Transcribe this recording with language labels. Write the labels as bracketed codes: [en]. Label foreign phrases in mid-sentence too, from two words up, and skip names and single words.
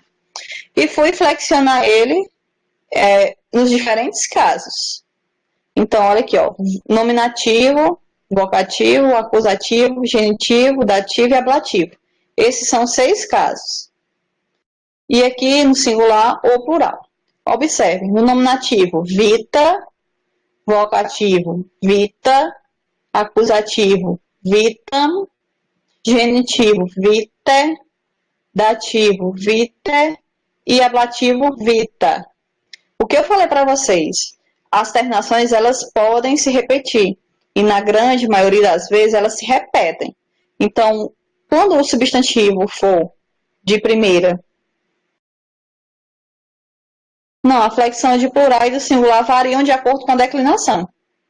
[pt] E fui flexionar ele nos diferentes casos. Então, olha aqui, ó, nominativo, vocativo, acusativo, genitivo, dativo e ablativo. Esses são 6 casos. E aqui no singular ou plural. Observe, no nominativo, vita, vocativo, vita, acusativo, vitam, genitivo, vite, dativo, vite e ablativo, vita. O que eu falei para vocês? As terminações, elas podem se repetir. E na grande maioria das vezes, elas se repetem. Então, quando o substantivo for de primeira... Não, a flexão de plural e do singular variam de acordo com a declinação.